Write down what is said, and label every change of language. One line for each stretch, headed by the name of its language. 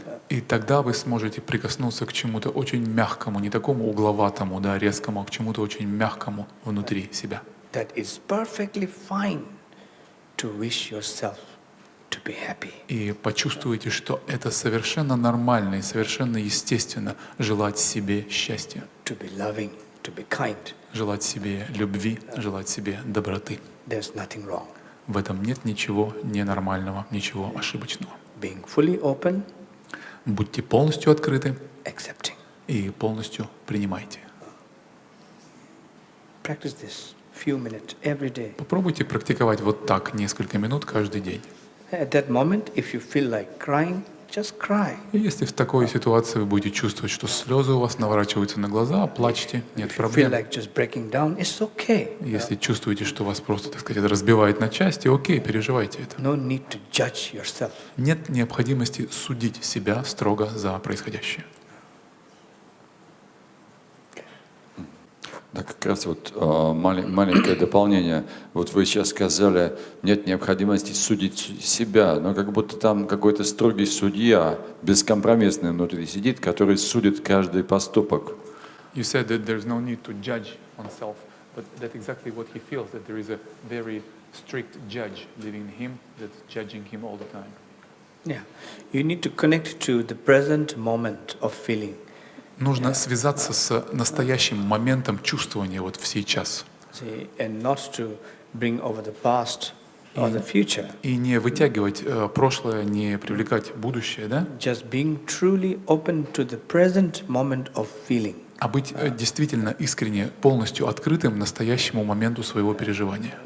Russian: И тогда вы сможете прикоснуться к чему-то очень мягкому, не такому угловатому, да, резкому, а к чему-то очень мягкому внутри себя.
English: That is perfectly fine to wish yourself to be happy.
Russian: И почувствуйте, что это совершенно нормально и совершенно естественно желать себе счастья.
English: To be loving, to be kind.
Russian: Желать себе любви, желать себе доброты.
English: There's nothing wrong.
Russian: В этом нет ничего ненормального, ничего ошибочного.
English: Being fully open,
Russian: будьте полностью открыты
English: accepting.
Russian: И полностью принимайте.
English: Practice this few minutes every day.
Russian: Попробуйте практиковать вот так несколько минут каждый день.
English: At that moment, if you feel like crying, just cry.
Russian: И если в такой ситуации вы будете чувствовать, что слезы у вас наворачиваются на глаза, плачьте, нет проблем.
English: Feel like just breaking down, it's okay.
Russian: Если чувствуете, что вас просто, так сказать, разбивает на части, окей, переживайте это.
English: No need to judge yourself.
Russian: Нет необходимости судить себя строго за происходящее. Да, как раз вот маленькое дополнение. Вот вы сейчас сказали, нет необходимости судить себя, но как будто там какой-то строгий судья, бескомпромиссный внутри сидит, который судит каждый поступок.
English: You said that there's no need to judge oneself, but that's exactly what he feels, that there is a very strict judge living in him that's judging him all the time. Yeah, you need to connect to the present moment of feeling.
Russian: Нужно связаться с настоящим моментом чувствования вот в сейчас.
English: And not to bring over the past or the future.
Russian: И не вытягивать прошлое, не привлекать будущее, да?
English: Just being truly open to the present moment of feeling.
Russian: А быть действительно искренне, полностью открытым настоящему моменту своего переживания.